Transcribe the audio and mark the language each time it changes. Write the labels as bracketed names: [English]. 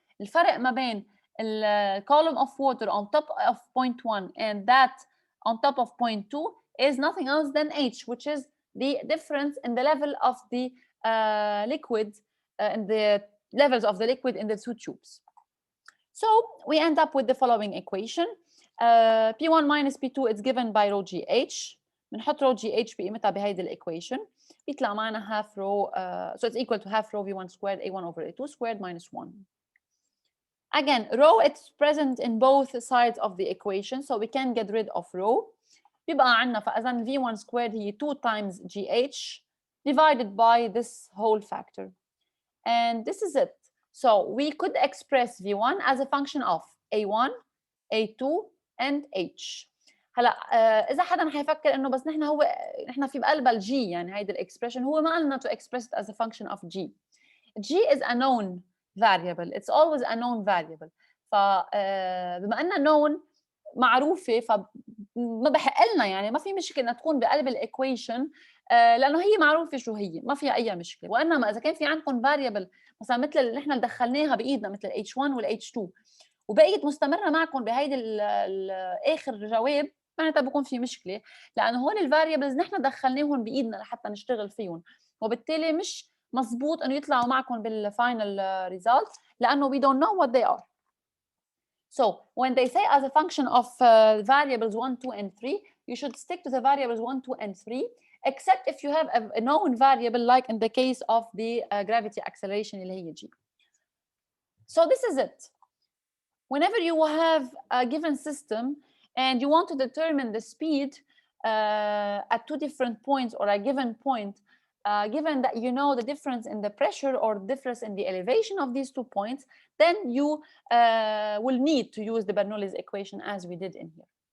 [Arabic] الفرق ما بين [English] column of water on top of point 1 and that on top of point 2 is nothing else than H, which is the difference in the level of the liquid and the levels of the liquid in the two tubes. So we end up with the following equation. P1 minus P2 is given by rho GH. [Arabic] بنحط rho GH بقيمتها بهيدي الإيكويشن. بيطلع معنا [English] half rho, so it's equal to half rho V1 squared A1 over A2 squared minus 1. Again, rho, it's present in both sides of the equation, so we can get rid of rho. [Arabic] بيبقى عندنا فإذا [English] V1 squared [Arabic] هي [English] 2 times GH divided by this whole factor. And this is it. So we could express V1 as a function of A1, A2, and H. [Arabic] هلا إذا حدا حيفكر إنه بس نحن في بقلبها الجي يعني هيدي الإكسبريشن هو ما قلنا [English] to express it as a function of G. G is a known variable. It's always a known variable. [Arabic] فبما أنها [English] known [Arabic] معروفة ما بحق لنا يعني ما في مشكله انها تكون بقلب الايكويشن لانه هي معروفه شو هي، ما فيها اي مشكله. وانما اذا كان في عندكم فاريبل مثلا مثل اللي نحن دخلناها بايدنا مثل الاتش 1 والاتش 2 وبقيت مستمره معكم بهيدي اخر جواب، معناتها بكون في مشكله، لانه هول الفاريبلز نحن دخلناهم بايدنا لحتى نشتغل فيهم، وبالتالي مش مزبوط انه يطلعوا معكم بالفاينل ريزلت لانه [English] we don't know what they are. So when they say as a function of variables 1, 2, and 3, you should stick to the variables 1, 2, and 3, except if you have a known variable like in the case of the gravity acceleration [Arabic] اللي هي [English] g. So this is it. Whenever you have a given system and you want to determine the speed at two different points or a given point, given that you know the difference in the pressure or difference in the elevation of these 2 points, then you will need to use the Bernoulli equation as we did in here.